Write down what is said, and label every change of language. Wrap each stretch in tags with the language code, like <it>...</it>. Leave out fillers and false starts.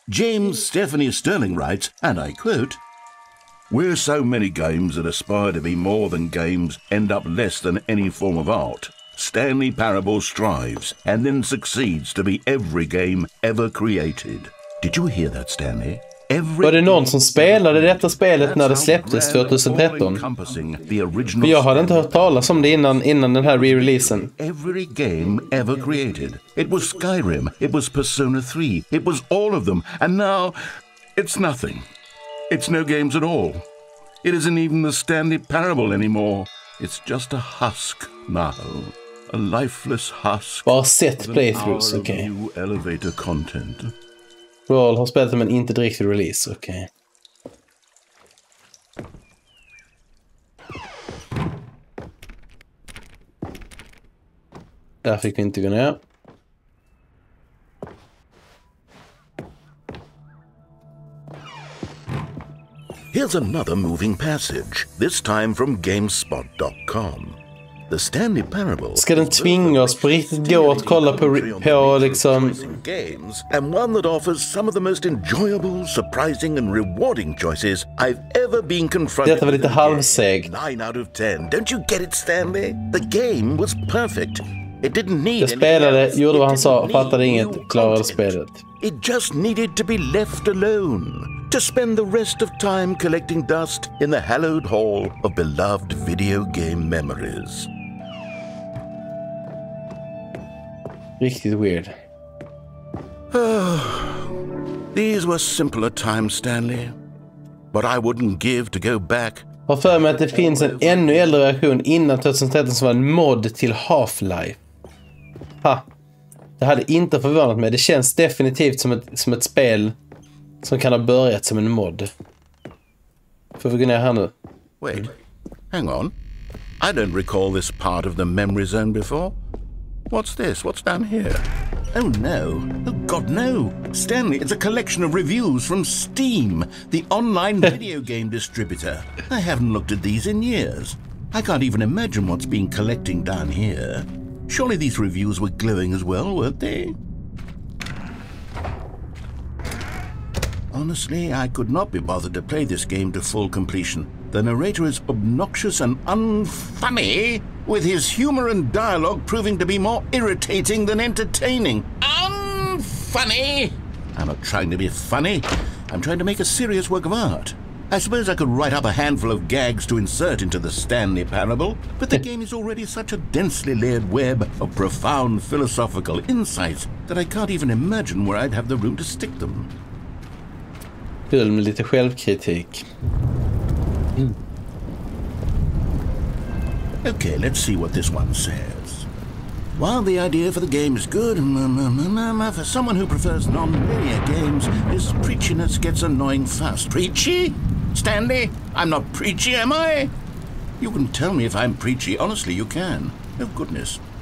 <en>James Stephanie Sterling writes, and I quote, "Where so many games that aspire to be more than games end up less than any form of art, Stanley Parable strives and then succeeds to be every game ever created." Did you hear that, Stanley?</en> <sv>Var det någon som spelade detta spelet när det släpptes 2013? För jag hade inte hört talas om det innan den här re-releasen.</sv> <en>Every game ever created. It was Skyrim, it was Persona 3, it was all of them, and now it's nothing. It's no games at all. It isn't even the Stanley Parable anymore. It's just a husk now. A lifeless husk.</en> <sv>Bara sett playthroughs, okej.</sv> <en>Elevator content.</en> <sv>Roll har spelat men inte direkt i release, okej. Där fick vi inte gå ner.</sv> <en>Here's another moving passage, this time from GameSpot.com. The Stanley Parable.</en> <sv>Ska den tvinga oss på riktigt gå att kolla på liksom</sv> <en>games, and one that offers some of the most enjoyable, surprising and rewarding choices I've ever been confronted.</en> <sv>Detta var lite halvseg.</sv> <en>9 out of 10. Don't you get it, Stanley? The game was perfect. It didn't need.</en> <sv>Jag spelade, gjorde vad han sa, fattade inget, klarade spelet.</sv> <en>It just needed to be left alone. To spend the rest of time collecting dust in the hallowed hall of beloved video game memories.</en> <sv>Riktigt weird.</sv> <en>These were simpler times, Stanley. what I wouldn't give to go back.</en> <sv>Har för mig att det finns en ännu äldre version innan 2013 som var en mod till Half-Life. Ha. Det hade inte förvånat mig. Det känns definitivt som ett spel som kan ha börjat som en mod. Får vi gå ner här nu?</sv> <en>Wait, hang on. I don't recall this part of the memory zone before. What's this? What's down here? Oh no. Oh God, no. Stanley, it's a collection of reviews from Steam, the online video game distributor. I haven't looked at these in years. I can't even imagine what's been collecting down here. Surely these reviews were glowing as well, weren't they? Honestly, I could not be bothered to play this game to full completion. The narrator is obnoxious and unfunny, with his humor and dialogue proving to be more irritating than entertaining. Unfunny! I'm not trying to be funny. I'm trying to make a serious work of art. I suppose I could write up a handful of gags to insert into the Stanley Parable, but the game is already such a densely layered web of profound philosophical insights that I can't even imagine where I'd have the room to stick them.</en> <sv>Kul med lite självkritik.</sv> <en>Okay, let's see what this one says. While the idea for the game is good, for someone who prefers non-linear games, this preachiness gets annoying fast. Preachy? Stanley? I'm not preachy, am I? You can tell me if I'm preachy. Honestly, you can. Oh, goodness.</en>